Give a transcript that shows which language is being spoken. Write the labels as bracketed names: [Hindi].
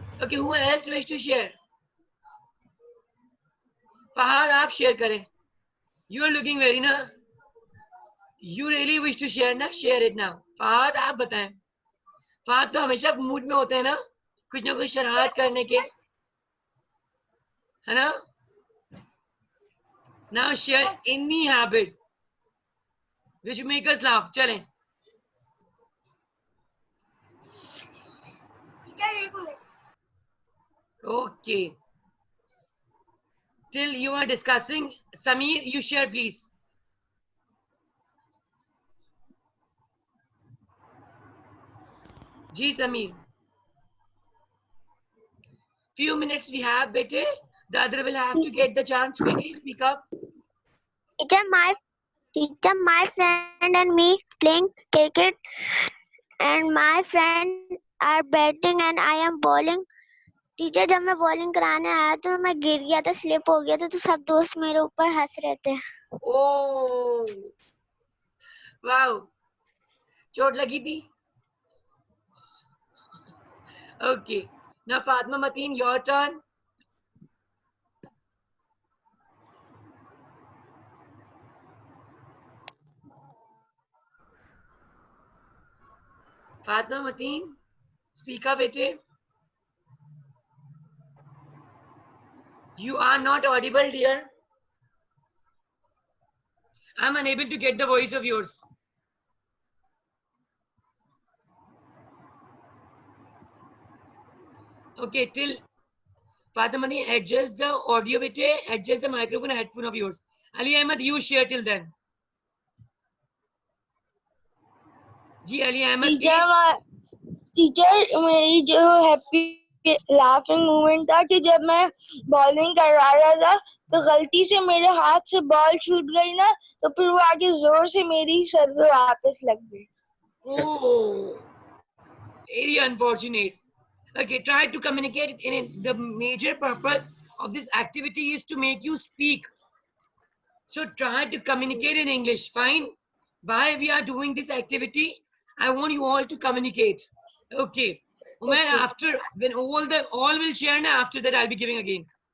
[English] Okay, who else wish to share? [Hindi] Fahad, आप share करें. [English] You are looking very na. You really wish to share ना? Share it now. [Hindi] Fahad, आप बताएं. Fahad तो हमेशा mood में होते हैं ना. कुछ ना कुछ शरारत करने के, है ना? [English] Now share any habit which make us laugh. [Hindi] चलें. [English] Okay. Till you are discussing, Sameer, you share please. [Hindi] Ji Sameer. [English] Few minutes we have, bete. The other will have to get the chance. Quickly speak up. Teacher, my friend and me playing cricket, and my friend are batting and I am bowling. [Hindi] Teacher, जब मैं bowling कराने आया तो मैं गिर गया था, slip हो गया था, तो सब दोस्त मेरे ऊपर हंस रहे थे. [English] Oh, wow. [Hindi] चोट लगी थी? [English] Okay. Now Fatma Mateen, your turn. Fatma Mateen, speak up, bete. You are not audible, dear. I'm unable to get the voice of yours. Okay, till Fatma Mateen, adjust the audio, bete. Adjust the microphone and headphone of yours. Ali Ahmed, you share till then. [Hindi] Ji Ali Ahmed, teacher मेरी जो happy laughing moment था कि जब मैं bowling करवा रहा था तो गलती से मेरे हाथ से बॉल छूट गई ना, तो फिर वो आगे जोर से मेरी सर पे वापस लग गई. [English] Oh, very unfortunate. Okay, try to communicate in it. The major purpose of this activity is to make you speak. So try to communicate in English. Fine. Why we are doing this activity? I want you all to communicate. Okay. Umair, after when all will share, now after that I'll be giving again.